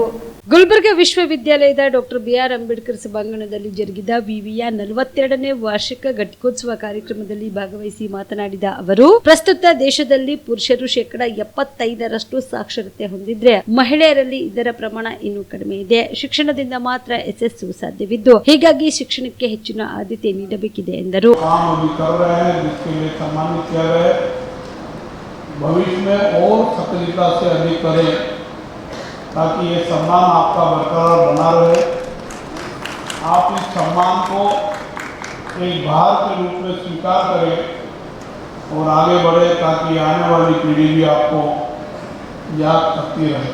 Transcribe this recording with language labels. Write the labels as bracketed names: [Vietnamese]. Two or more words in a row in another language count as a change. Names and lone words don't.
[Kannada] ಗುಲ್ಬರ್ಗಾ ವಿಶ್ವವಿದ್ಯಾಲಯದ ಡಾಕ್ಟರ್ ಬಿ.ಆರ್. ಅಂಬೇಡ್ಕರ್ ಸಭಾಂಗಣದಲ್ಲಿ ಜರುಗಿದ ವಿವಿಯ 42ನೇ ವಾರ್ಷಿಕ ಘಟಿಕೋತ್ಸವ ಕಾರ್ಯಕ್ರಮದಲ್ಲಿ ಭಾಗವಹಿಸಿ ಮಾತನಾಡಿದ ಅವರು, ಪ್ರಸ್ತುತ ದೇಶದಲ್ಲಿ ಪುರುಷರು 75% ಸಾಕ್ಷರತೆ ಹೊಂದಿದ್ರೆ ಮಹಿಳೆಯರಲ್ಲಿ ಇದರ ಪ್ರಮಾಣ ಇನ್ನೂ ಕಡಿಮೆ ಇದೆ. ಶಿಕ್ಷಣದಿಂದ ಮಾತ್ರ ಯಶಸ್ಸು ಸಾಧ್ಯವಿದ್ದು, ಹೀಗಾಗಿ ಶಿಕ್ಷಣಕ್ಕೆ ಹೆಚ್ಚಿನ ಆದ್ಯತೆ ನೀಡಬೇಕಿದೆ ಎಂದರು. [Hindi] ताकि ये सम्मान आपका बरकरार बना रहे, आप इस सम्मान को एक भार के रूप में स्वीकार करें और आगे बढ़े, ताकि आने वाली पीढ़ी भी आपको याद करती रहे.